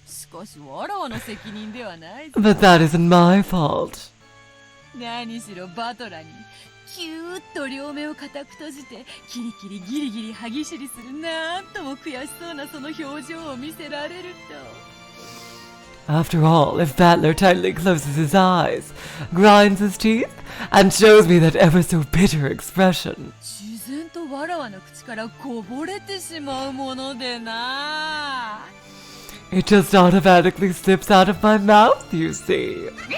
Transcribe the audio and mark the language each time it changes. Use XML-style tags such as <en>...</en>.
<ja>しかしわらわの責任ではないぞ。</ja> <en>But that isn't my fault.</en> <ja>何しろバトラにキューッと両目を固く閉じてキリキリギリギリ歯ぎしりするなんとも悔しそうなその表情を見せられると。</ja> <en>After all, if Battler tightly closes his eyes, grinds his teeth, and shows me that ever so bitter expression,</en> <ja>自然とわらわの口からこぼれてしまうものでな。</ja> <en>it just automatically slips out of my mouth, you see.</en>